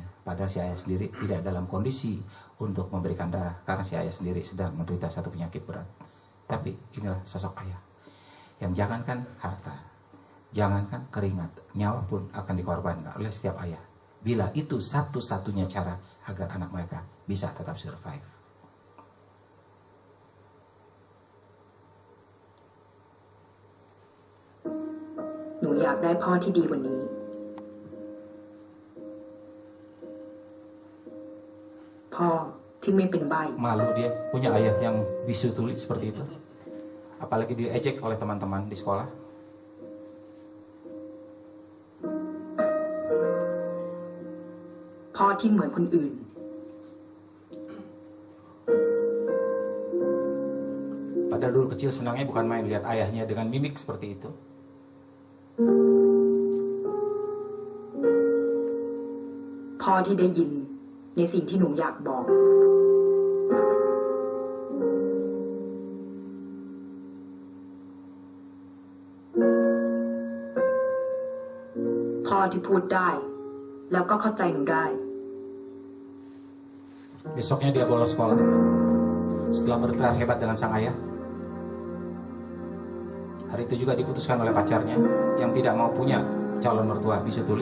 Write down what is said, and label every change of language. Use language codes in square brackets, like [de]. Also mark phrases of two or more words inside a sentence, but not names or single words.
[id] Padahal si ayah sendiri tidak dalam kondisi untuk memberikan darah karena si ayah sendiri sedang menderita satu penyakit berat. Tapi inilah sosok ayah yang jangankan harta, jangankan keringat, nyawa pun akan dikorbankan oleh setiap ayah. Bila itu satu-satunya cara agar anak mereka bisa tetap survive. [th] หนูอยากได้พ่อที่ดีกว่านี้ พ่อที่ไม่เป็นใบ้ [id] Malu dia punya ayah yang bisu tuli seperti itu. Apalagi diejek oleh teman-teman di sekolah. [th] พ่อที่เหมือนคนอื่น [id] Padahal dulu kecil senangnya bukan main lihat ayahnya dengan mimik seperti itu. [th] พ่อที่ได้ยินในสิ่งที่หนูอยากบอก พ่อที่พูดได้แล้วก็เข้าใจหนูได้ [id] Besoknya dia bolos sekolah. Setelah bertengkar hebat dengan sang ayah. Hari itu juga diputuskan oleh pacarnya yang tidak mau punya calon mertua bisu tuli.